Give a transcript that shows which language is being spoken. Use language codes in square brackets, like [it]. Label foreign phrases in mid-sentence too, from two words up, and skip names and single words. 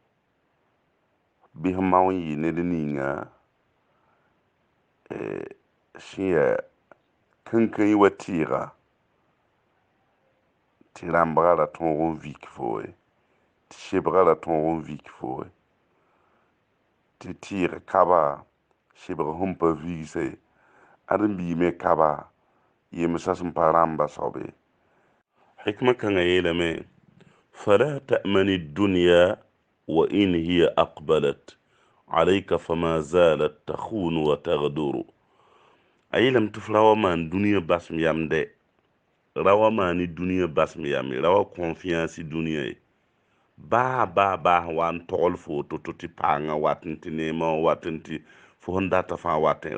[mos] Bɩ sẽn mao n yɩ ned ninga sẽn yaa kãnkãy wa tɩɩga tɩ rãmbga ra tõog n vik foe, tɩ sɩbga ra tõog n vik foe, tɩ tɩɩg kaba sɩbg sẽn pa vigse. Ãdem-biime kaba yemsã sẽn pa rãmba soabe. Hikma kãngã yeelame [ar] فلا تأمن الدنيا وإن هي أقبلت عليك فما زالت تخون وتغدر. [mos] A yeelame tɩ f ra wa maan dũniyã basem yam dɛ. Ra wa maan dũniyã basem yam ye. Ra wa confiance dũniyã ye. Baa sẽn wa n togl fo to-to tɩ paangã watẽ tɩ neemã wã watẽ tɩ fo sẽn data fãa watẽ.